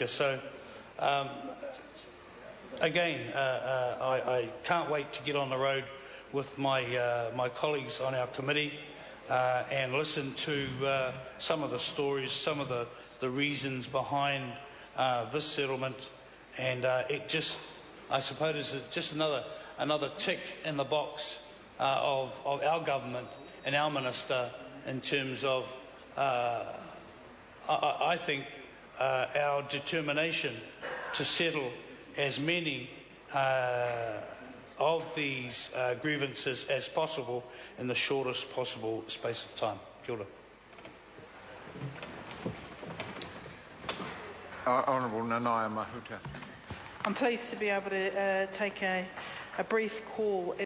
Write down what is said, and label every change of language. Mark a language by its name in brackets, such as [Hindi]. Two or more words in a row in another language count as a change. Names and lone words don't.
[English] So again, I can't wait to get on the road with my colleagues on our committee and listen to some of the stories, some of the reasons behind this settlement, and it just, I suppose, it's just another tick in the box of our government and our minister in terms of, I think, our determination to settle as many of these grievances as possible in the shortest possible space of time. [Māori] Kia ora. [English] Honourable Nanai Mahuta. I'm pleased to be able to take a brief call.